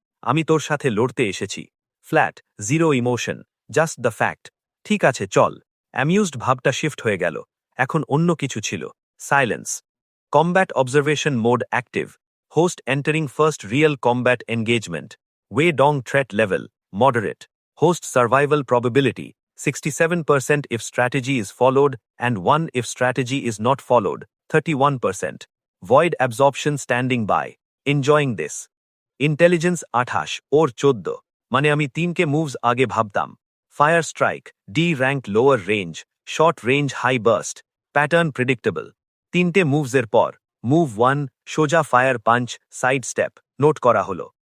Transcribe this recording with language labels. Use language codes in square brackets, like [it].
[bn] আমি তোর সাথে লড়তে এসেছি। [en] Flat, zero emotion, just the fact. [bn] ঠিক আছে চল। অ্যামিউজড ভাবটা শিফট হয়ে গেল। এখন অন্য কিছু ছিল। Silence. [en] Combat observation mode active. Host entering first real combat engagement. Wei Dong threat level moderate. Host survival probability 67% if strategy is followed and 1 if strategy is not followed, 31%. Void absorption standing by, enjoying this. Intelligence 28 or 14, [bn] মানে আমি 3কে moves আগে ভাবতাম। [en] Fire strike, D rank lower range, short range high burst, pattern predictable. [bn] 3টে মুভসের পর move 1 সোজা fire punch side step note করা হলো।